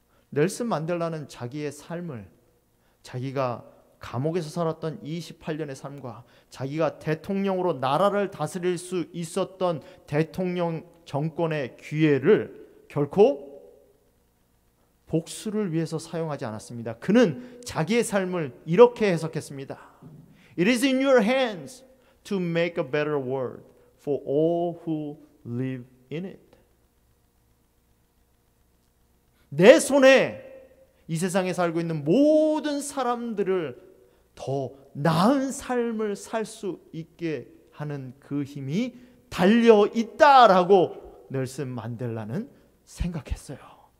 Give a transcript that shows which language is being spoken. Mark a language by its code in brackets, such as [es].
[ko] 넬슨 만델라는 자기의 삶을, 자기가 감옥에서 살았던 28년의 삶과 자기가 대통령으로 나라를 다스릴 수 있었던 대통령 정권의 기회를 결코 복수를 위해서 사용하지 않았습니다. 그는 자기의 삶을 이렇게 해석했습니다. [en] It is in your hands to make a better world for all who live in it. [ko] 내 손에 이 세상에 살고 있는 모든 사람들을 더 나은 삶을 살 수 있게 하는 그 힘이 달려 있다라고 넬슨 만델라는 생각했어요.